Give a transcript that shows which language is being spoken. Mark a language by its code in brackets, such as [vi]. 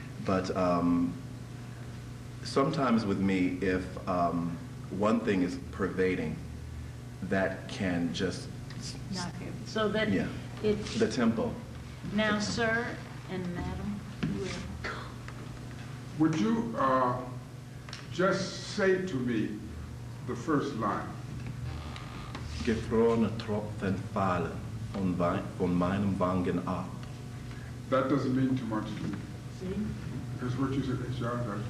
[en] But sometimes with me, if one thing is pervading, that can just... Not here. So that yeah, it's... the tempo. Now, sir and madam, would you just say to me the first line? [de] Gefrorne Tränen fallen von meinen Wangen ab. [en] That doesn't mean too much to me. See? Because what you said is, sorry.